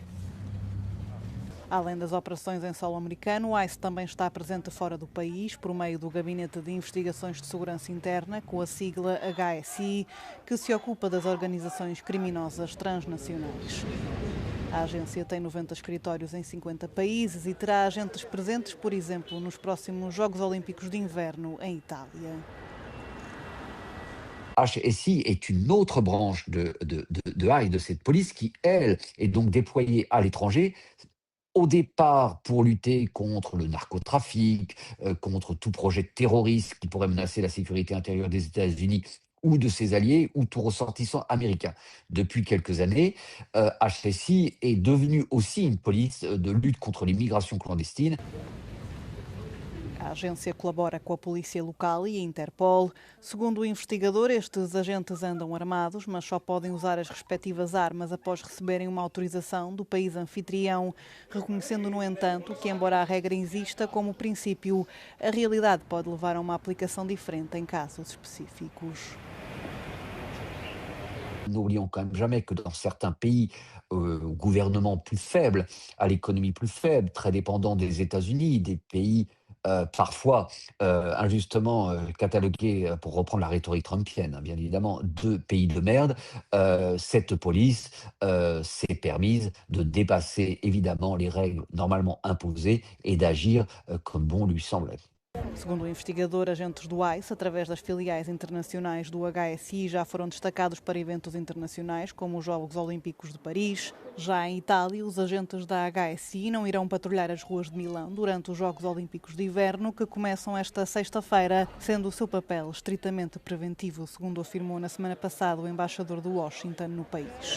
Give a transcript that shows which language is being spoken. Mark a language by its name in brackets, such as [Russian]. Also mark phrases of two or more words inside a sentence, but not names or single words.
[Portuguese] Além das operações em solo americano, o ICE também está presente fora do país por meio do Gabinete de Investigações de Segurança Interna, com a sigla HSI, que se ocupa das organizações criminosas transnacionais. A agência tem 90 escritórios em 50 países e terá agentes presentes, por exemplo, nos próximos Jogos Olímpicos de Inverno em Itália. [French] HSI est une autre branche de ICE, de cette police, qui, elle, est donc déployée à l'étranger, au départ pour lutter contre le narcotrafic, contre tout projet de terrorisme qui pourrait menacer la sécurité intérieure des États-Unis ou de ses alliés ou tout ressortissant américain. Depuis quelques années, HSI est devenue aussi une police de lutte contre l'immigration clandestine. [Portuguese] A agência colabora com a polícia local e a Interpol. Segundo o investigador, estes agentes andam armados, mas só podem usar as respectivas armas após receberem uma autorização do país anfitrião, reconhecendo, no entanto, que, embora a regra exista como princípio, a realidade pode levar a uma aplicação diferente em casos específicos. [French] N'oublions quand même jamais que dans certains pays, au gouvernement plus faible, à l'économie plus faible, très dépendant des États-Unis, des pays parfois injustement catalogués, pour reprendre la rhétorique trumpienne, hein, bien évidemment, de pays de merde, cette police s'est permise de dépasser évidemment les règles normalement imposées et d'agir comme bon lui semblait. [Portuguese] Segundo o investigador, agentes do ICE, através das filiais internacionais do HSI, já foram destacados para eventos internacionais, como os Jogos Olímpicos de Paris. Já em Itália, os agentes da HSI não irão patrulhar as ruas de Milão durante os Jogos Olímpicos de Inverno, que começam esta sexta-feira, sendo o seu papel estritamente preventivo, segundo afirmou na semana passada o embaixador de Washington no país.